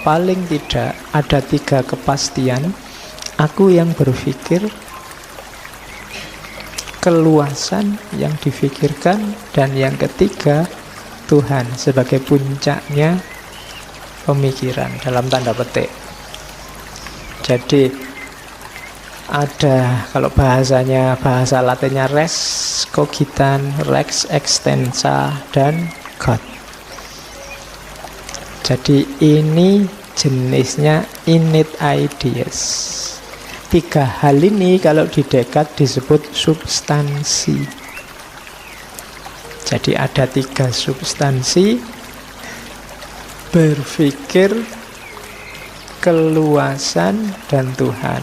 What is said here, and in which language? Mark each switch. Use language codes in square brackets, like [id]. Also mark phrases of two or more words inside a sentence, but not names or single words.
[id] Paling tidak ada 3 kepastian. Aku yang berpikir, keluasan yang difikirkan, dan yang ketiga Tuhan sebagai puncaknya pemikiran dalam tanda petik. Jadi ada, kalau bahasa Latinnya [la] res cogitan, lex extensa, [id] dan God. Jadi ini jenisnya [en] innate ideas. [id] 3 hal ini kalau di Descartes disebut substansi. Jadi ada 3 substansi: berpikir, keluasan, dan Tuhan.